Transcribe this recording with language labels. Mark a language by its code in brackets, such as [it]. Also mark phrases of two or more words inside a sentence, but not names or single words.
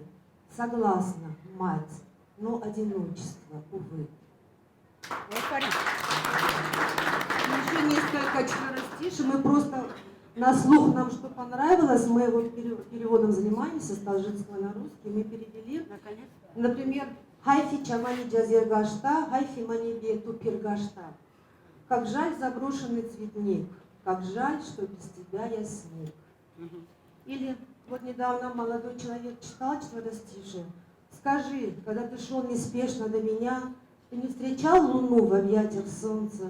[ru] Согласна, мать, но одиночество, увы. Еще несколько четверостишей. Мы просто на слух нам что понравилось, мы вот переводом занимаемся с таджикского на русский, мы перевели. Например, [tg] «Хайфи чамани джазир гашта, хайфи мани бету пиргашта». [ru] Как жаль заброшенный цветник, как жаль, что без тебя я сник. Или вот недавно молодой человек читал четверостишие. Скажи, когда ты шел неспешно до меня, ты не встречал луну в объятиях солнца?